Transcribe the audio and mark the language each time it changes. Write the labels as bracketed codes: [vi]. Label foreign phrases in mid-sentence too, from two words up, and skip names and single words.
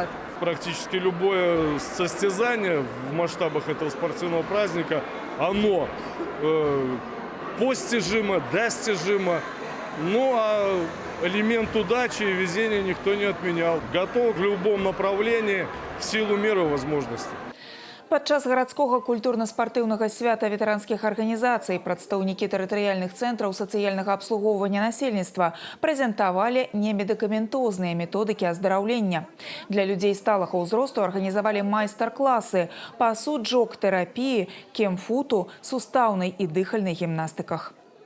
[ru] Практически любое состязание в масштабах этого спортивного праздника, оно постижимо, достижимо. Ну а элемент удачи и везения никто не отменял. Готов в любом направлении в силу меры возможностей. [be] Падчас гарадскога культурна-спартыўнага свята ветэранскіх арганізацый прадстаўнікі тэрытарыяльных цэнтраў сацыяльнага абслугоўвання насельніцтва прэзентавалі немедыкаментозныя методыкі аздараўлення. Для людзей сталага ўзросту арганізавалі майстар-класы па суджок-тэрапіі, кемфуту, сустаўнай і дыхальнай гімнастыках.